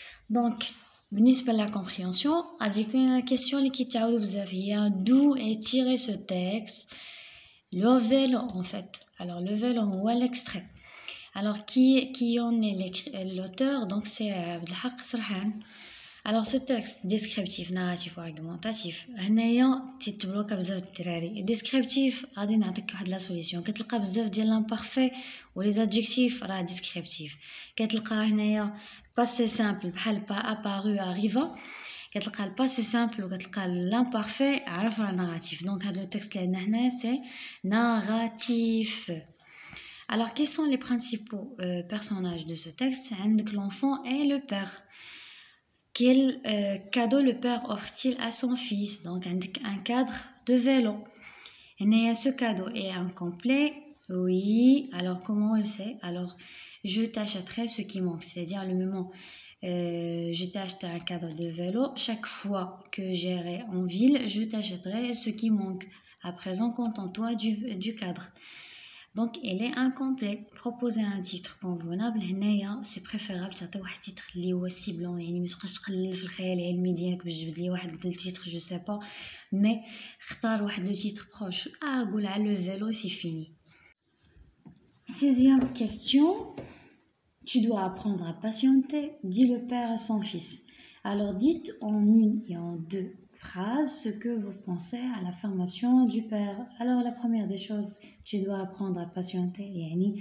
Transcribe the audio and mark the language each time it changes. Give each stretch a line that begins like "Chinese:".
French: Donc,
Arabic: بالنسبة
French: la compréhension, a dit que la question qui
Arabic: تعاود بزاف هي
French: d'où est tiré ce texte. Le vélo en fait. Le vélo هو l'extrait. Qui en est l'auteur? Donc c'est Abdelhak Sarhan. Ce texte descriptif, narratif ou argumentatif
Arabic: هنايا تيتبلوكا بزاف الدراري. ديسكريبتيف غادي نعطيك واحد
French: لا سوليسيون.
Arabic: كتلقى بزاف ديال
French: لامبارفي
Arabic: ولي
French: زادجيكتيف
Arabic: راه ديسكريبتيف. كتلقى هنايا باسي سامبل بحال با ابارو اريفا، كتلقى الباسي سامبل وكتلقى لامبارفي عرف راه ناراتيف. دونك هذا لو تكست اللي عندنا هنا سي ناراتيف.
French: Quels sont les principaux personnages de ce texte?
Arabic: عندك
French: l'enfant et le père. Quel cadeau le père offre-t-il à son fils? Donc, un cadre de vélo. Et ce cadeau est incomplet. Oui. Comment on le sait? Je t'achèterai ce qui manque. C'est-à-dire le moment, je t'ai acheté un cadre de vélo. Chaque fois que j'irai en ville, je t'achèterai ce qui manque. À présent, contente-toi du cadre. Donc, elle est incomplet. Proposer un titre convenable, c'est préférable
Arabic: تعطي واحد
French: titre
Arabic: اللي هو
French: ciblant.
Arabic: يعني ما تبقاش تقلل في الخيال العلمي ديالك باش تجبد لي واحد التيتر
French: جو سي با، مي
Arabic: اختار واحد
French: لو تيتر بروش.
Arabic: قول على
French: le vélo, c'est fini. Sixième question. Tu dois apprendre à patienter, dit le père à son fils. Dites en une et en 2 phrases ce que vous pensez à l'affirmation du père. La première des choses, tu dois apprendre à patienter.